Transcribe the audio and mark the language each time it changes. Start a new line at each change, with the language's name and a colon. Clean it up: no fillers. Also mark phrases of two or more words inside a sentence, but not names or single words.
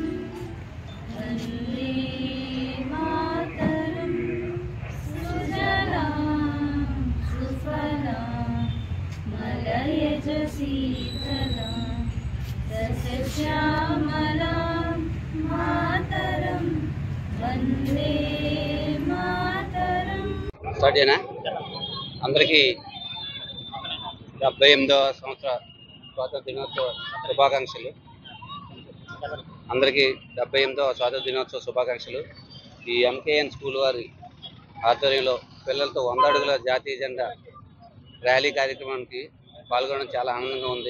Sanskrit: वंदे मातरम सुजलां सुफलां मलयज शीतलां सस्यश्यामलां मातरं वंदे मातरं.
Telugu: స్టార్ట్ చేయనా? అందరికీ 78వ సంవత్సర స్వాతంత్ర దినోత్సవ శుభాకాంక్షలు. అందరికీ 78వ స్వాతంత్ర దినోత్సవ శుభాకాంక్షలు. ఈ ఎంకేఎన్ స్కూల్ వారి ఆధ్వర్యంలో పిల్లలతో 100 అడుగుల జాతీయ జెండా ర్యాలీ కార్యక్రమానికి పాల్గొనడం చాలా ఆనందంగా ఉంది.